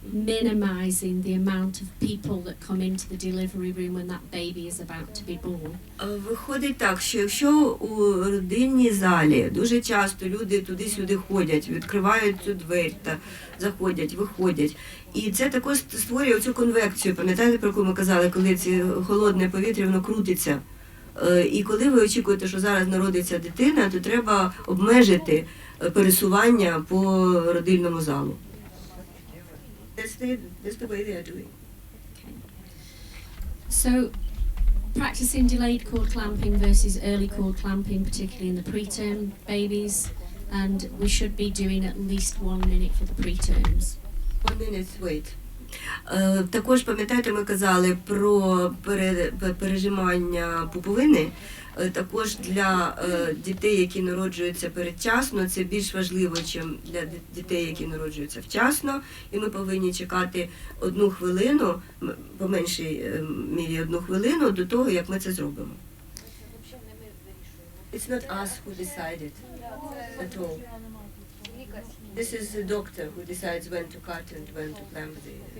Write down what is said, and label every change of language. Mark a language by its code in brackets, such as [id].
[en] Minimizing the amount of people that come into the delivery room when that baby is about to be born. [uk] Виходить так, що якщо у родильній залі дуже часто люди туди-сюди ходять, відкривають цю двері та заходять, виходять. І це також створює цю конвекцію. Пам'ятаєте, про яку ми казали, коли це холодне повітря, воно крутиться. І коли ви очікуєте, що зараз народиться дитина, то треба обмежити пересування по родильному залу. [en] That's the way they are doing. So, practicing delayed cord clamping versus early cord clamping, particularly in the preterm babies, and we should be doing at least 1 minute for the preterms. 1 minute wait. [uk] Також, пам'ятаєте, ми казали про пережимання пуповини. Також для дітей, які народжуються передчасно, це більш важливо, ніж для дітей, які народжуються вчасно. І ми повинні чекати 1 хвилину, по меншій мірі 1 хвилину, до того, як ми це зробимо. [en] It's not us who decided at all. This is the doctor who decides when to cut and when to clamp the...